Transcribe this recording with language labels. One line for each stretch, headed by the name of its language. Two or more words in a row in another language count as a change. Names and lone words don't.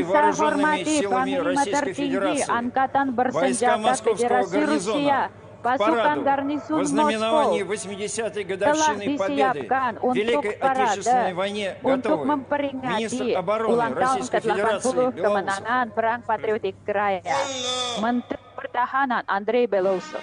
Indonesian: Yang saya
Russian: Вооруженными
Indonesian: hormati
Russian: силами
Indonesian: Panglima
Russian: Российской
Indonesian: Tertinggi
Russian: Федерации,
Indonesian: Angkatan
Russian: войска
Indonesian: Bersenjata
Russian: Московского
Indonesian: Federasi
Russian: гарнизона,
Indonesian: Rusia,
Russian: к
Indonesian: pasukan
Russian: параду
Indonesian: garnisun
Russian: во знаменовании
Indonesian: Moskow
Russian: 80-й
Indonesian: telah
Russian: годовщины победы
Indonesian: disiapkan
Russian: в Великой
Indonesian: untuk parade
Russian: Отечественной войне
Indonesian: untuk
Russian: готовы
Indonesian: memperingati
Russian: министр обороны
Indonesian: ulang tahun
Russian: Российской Федерации
Indonesian: ke-80
Russian: Белоусов.
Indonesian: kemenangan Perang Patriotik Raya. Menteri Pertahanan Andrei Belousov.